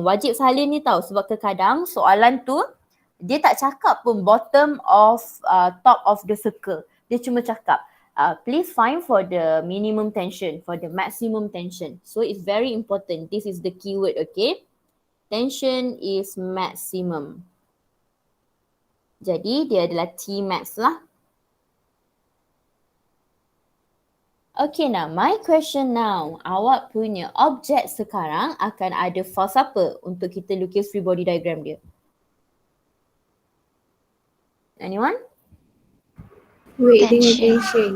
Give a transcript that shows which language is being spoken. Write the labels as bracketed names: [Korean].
[Malay] Wajib salin ni tahu sebab kadang soalan tu dia tak cakap pun [English] bottom of top of the circle. [Malay] Dia cuma cakap [English] please find for the minimum tension, for the maximum tension. So it's very important. This is the keyword, okay? Tension is maximum. [Malay] Jadi dia adalah T max lah. [English] Okay, now my question now. [Malay] Awak punya objek sekarang akan ada force apa untuk kita lukis free body diagram dia? [English] Anyone? [Malay] Weight dengan tension.